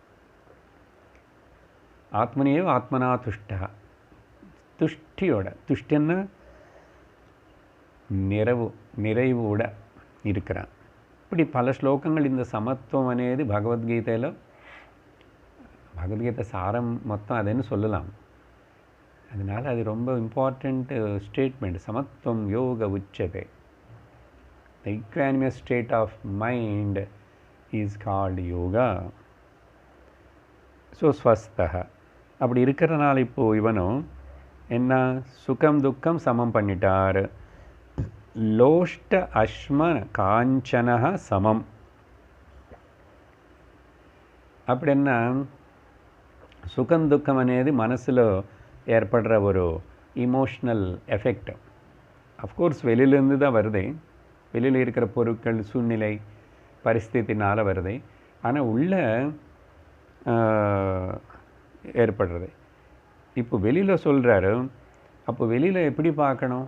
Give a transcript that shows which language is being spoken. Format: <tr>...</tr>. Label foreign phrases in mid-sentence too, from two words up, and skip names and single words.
<sa>आत्मन्येव आत्मना तुष्टः,</sa> <ta>துஷ்டியோட, துஷ்டின்னா நிறைவோட இருக்கிறான். இப்படி பல ஸ்லோகங்கள் இந்த சமத்துவம் అనేది பகவத்கீதையில், பகவத்கீதை சாரம் மொத்தம் அதுன்னு சொல்லலாம். அதனால் அது ரொம்ப</ta> <en>important statement.</en> <sa>समत्वं योग उच्यते.</sa> <en>The equanimous state of mind is called yoga.</en> <ta>ஸோ ஸ்வஸ்தஹ அப்படி இருக்கிறனால இப்போது இவனும் என்ன, சுகம் துக்கம் சமம் பண்ணிட்டார்.</ta> <sa>लोष्ट अश्म काञ्चनः समम्.</sa> <ta>அப்படின்னா சுகம் துக்கம்</ta> <te>అనేది మనసులో</te> <ta>ஏற்படுற ஒரு</ta> <en>emotional effect.</en> <ta>அஃப்கோர்ஸ் வெளியிலேருந்து தான் வருது, வெளியில் இருக்கிற பொருட்கள் சூழ்நிலை பரிஸ்தித்தினால் வருது. ஆனால் உள்ள ஏற்படுறது. இப்போ வெளியில் சொல்கிறாரு. அப்போ வெளியில் எப்படி பார்க்கணும்?</ta>